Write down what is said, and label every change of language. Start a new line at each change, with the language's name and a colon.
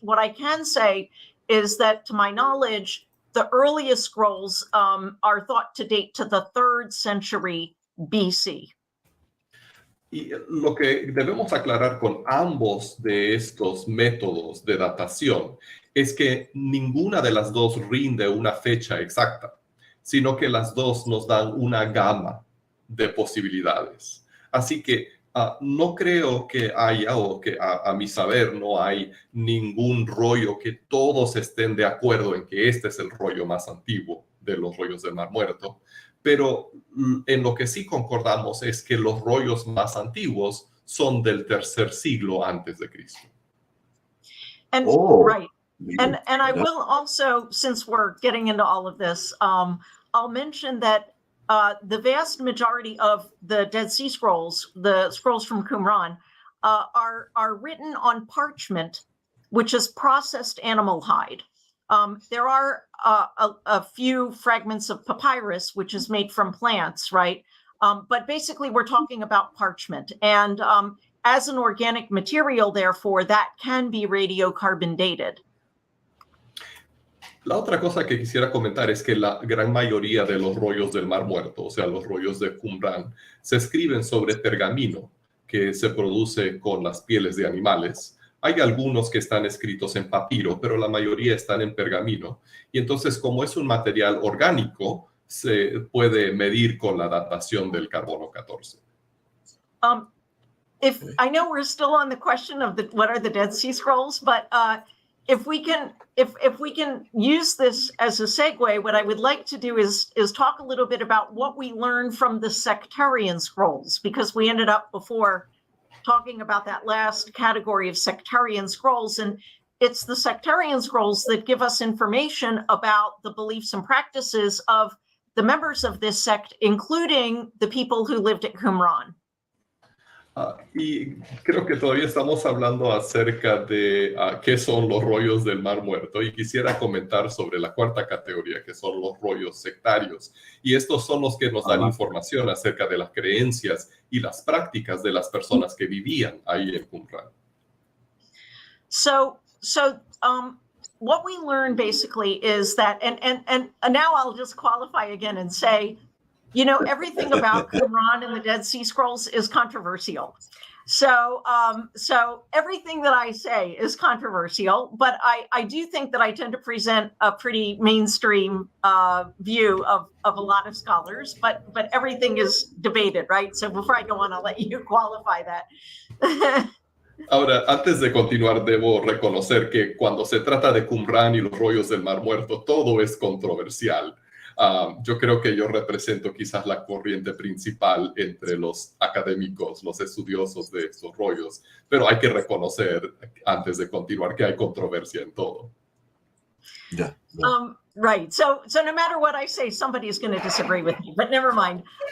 English: What I can say is that, to my knowledge, the earliest scrolls are thought to date to the 3rd century BC.
Spanish: Y lo que debemos aclarar con ambos de estos métodos de datación es que ninguna de las dos rinde una fecha exacta, sino que las dos nos dan una gama de posibilidades. Así que no creo que haya, o que a mi saber no hay ningún rollo que todos estén de acuerdo en que este es el rollo más antiguo de los rollos del Mar Muerto. Pero en lo que sí concordamos es que los rollos más antiguos son del 3er siglo antes de Cristo.
English: And right. And I will also, since we're getting into all of this, I'll mention that the vast majority of the Dead Sea Scrolls, the scrolls from Qumran, are written on parchment, which is processed animal hide. There are a few fragments of papyrus, which is made from plants, right? But basically, we're talking about parchment. And as an organic material, therefore, that can be radiocarbon dated.
Spanish: La otra cosa que quisiera comentar es que la gran mayoría de los rollos del Mar Muerto, o sea, los rollos de Qumran, se escriben sobre pergamino que se produce con las pieles de animales. Hay algunos que están escritos en papiro, pero la mayoría están en pergamino. Y entonces, como es un material orgánico, se puede medir con la datación del carbono 14.
English: I know we're still on the question of what are the Dead Sea Scrolls, but if we can use this as a segue, what I would like to do is talk a little bit about what we learned from the sectarian scrolls, because we ended up before talking about that last category of sectarian scrolls, and it's the sectarian scrolls that give us information about the beliefs and practices of the members of this sect, including the people who lived at Qumran.
Spanish: Y creo que todavía estamos hablando acerca de qué son los rollos del Mar Muerto, y quisiera comentar sobre la cuarta categoría, que son los rollos sectarios. Y estos son los que nos dan información acerca de las creencias y las prácticas de las personas que vivían ahí en Qumran.
English: So what we learned basically is that, and now I'll just qualify again and say, you know, everything about Qumran and the Dead Sea Scrolls is controversial. So everything that I say is controversial, but I do think that I tend to present a pretty mainstream view of a lot of scholars, but everything is debated, right? So before I go on, I'll let you qualify that.
Spanish: Ahora, antes de continuar, debo reconocer que cuando se trata de Qumran y los rollos del Mar Muerto, todo es controversial. Yo creo que yo represento quizás la corriente principal entre los académicos, los estudiosos de estos rollos, pero hay que reconocer, antes de continuar, que hay controversia en todo.
English: Yeah. Right. So no matter what I say, somebody is going to disagree with me, but never mind.